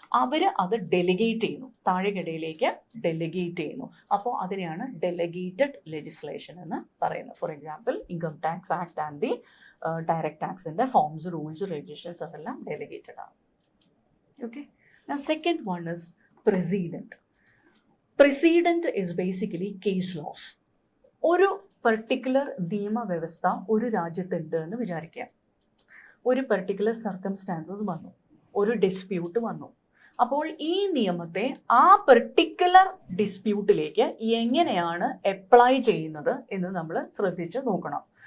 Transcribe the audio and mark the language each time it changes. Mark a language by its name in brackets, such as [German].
[Malayalam] അവർ അത് ഡെലിഗേറ്റ് ചെയ്യുന്നു, താഴെക്കിടയിലേക്ക് ഡെലിഗേറ്റ് ചെയ്യുന്നു. അപ്പോൾ അതിനെയാണ് ഡെലിഗേറ്റഡ് ലെജിസ്ലേഷൻ എന്ന് പറയുന്നത്. For example income tax act and the direct ടാക്സിൻ്റെ forms, rules, regulations അതെല്ലാം ഡെലിഗേറ്റഡ് ആണ്. Okay. [English] Second one is precedent. Precedent is basically case laws. [Malayalam] ഒരു പർട്ടിക്കുലർ നിയമവ്യവസ്ഥ ഒരു രാജ്യത്തുണ്ട് എന്ന് വിചാരിക്കാം. ഒരു പർട്ടിക്കുലർ സർക്കംസ്റ്റാൻസസ് വന്നു, ഒരു ഡിസ്പ്യൂട്ട് വന്നു. അപ്പോൾ ഈ നിയമത്തെ ആ പെർട്ടിക്കുലർ ഡിസ്പ്യൂട്ടിലേക്ക് എങ്ങനെയാണ് അപ്ലൈ ചെയ്യുന്നത് എന്ന് നമ്മൾ ശ്രദ്ധിച്ച് നോക്കണം.